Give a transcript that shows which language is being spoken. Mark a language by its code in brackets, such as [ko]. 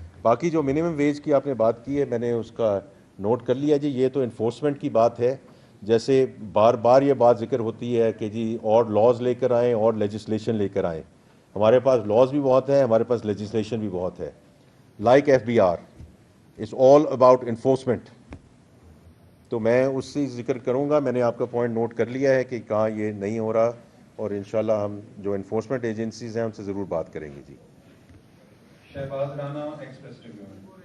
[ur] باقی جو minimum wage کی آپ نے بات کی ہے میں نے اس کا نوٹ کر لیا جی. یہ تو انفورسمنٹ کی بات ہے, جیسے بار بار یہ بات ذکر ہوتی ہے کہ جی اور لاز لے کر آئیں اور لیجسلیشن لے کر آئیں. ہمارے پاس لاز بھی بہت ہیں, ہمارے پاس لیجسلیشن بھی بہت ہے. [en] Like FBR It's all about enforcement. [ur] تو میں اس سے ذکر کروں گا. میں نے آپ کا پوائنٹ نوٹ کر لیا ہے کہ کہاں یہ نہیں ہو رہا, اور انشاءاللہ ہم جو انفورسمنٹ ایجنسیز ہیں ان سے ضرور بات کریں گے. جی شہباز رانا ایکسپریس ٹریبیون.